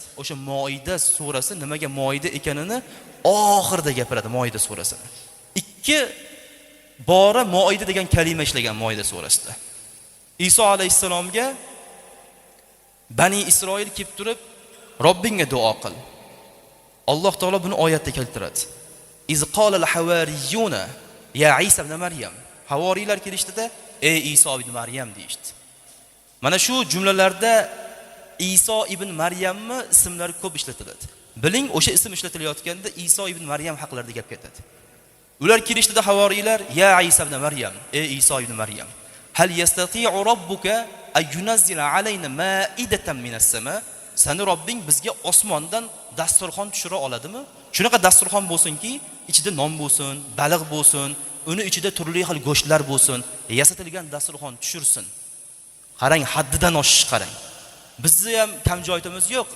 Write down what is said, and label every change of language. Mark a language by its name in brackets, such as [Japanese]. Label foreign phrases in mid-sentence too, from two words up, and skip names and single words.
[Uzbek] O'sha Moida surasi nimaga Moida ekanini oxirida gapiradi Moida surasini. 2 bora Moida degan kalima ishlagan Moida surasida. Iso alayhisalomga Bani Isroil kelib turib, Robbingga duo qil. Alloh taolo buni oyatda keltiradi. [Arabic] إذ قال الحواريون يا عيسى ابن مريم. [Uzbek] Havoriylar kelishdida, ey Iso ibn Maryam deyishdi. Mana shu jumlalarda Iso ibn Maryamni ismlari ko'p ishlatiladi. Biling, o'sha ism ishlatilayotganda Iso ibn Maryam haqlarida gap ketadi. Ular kelishdida havoriylar, [Arabic] يا عيسى ابن مريم, [Uzbek] ey Iso ibn Maryam. [Arabic] هل يستطيع ربك أن ينزل علينا مائدة من السماء? [Uzbek] Sani Robbing bizga osmondan dasturxon tushira oladimi? Shunaqa dasturxon bo'lsinki, ichida non bo'lsin, baliq bo'lsin, uni ichida turli xil go'shtlar bo'lsin, yasatilgan dasturxon tushirsin. Qarang, haddidan oshish qarang. Bizni ham kam joyimiz yo'q.